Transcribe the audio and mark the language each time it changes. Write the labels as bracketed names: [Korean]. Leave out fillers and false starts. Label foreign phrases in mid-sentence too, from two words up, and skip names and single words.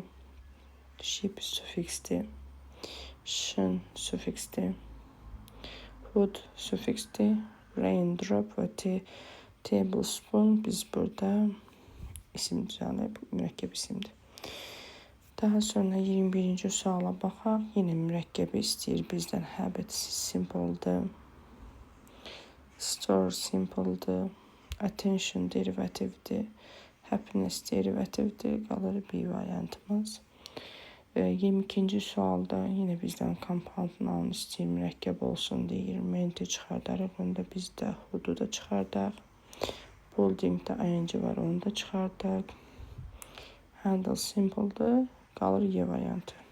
[Azerbaijani] Ship sufiksdir. Shin sufiksdir. Hood sufiksdir. Raindrop və tablespoon biz burada isim düzəlib, mürəkkəb isimdir. Daha sonra 21-ci suala baxaq. Yenə mürəkkəbi istəyir bizdən. Habit simpledır. Store simpledır. Attention derivativdir. Happiness derivativdir. Qalır bir variantımız. 22-ci sualda yenə bizdən [English] compound noun [Azerbaijani] istəyir. Mürəkkəb olsun deyir. Menti çıxardarıq. Onu da biz də hudu da çıxardaq. Buildingdə ing var. Onu da çıxardaq. Handle simpledır. Qalır Y variantı.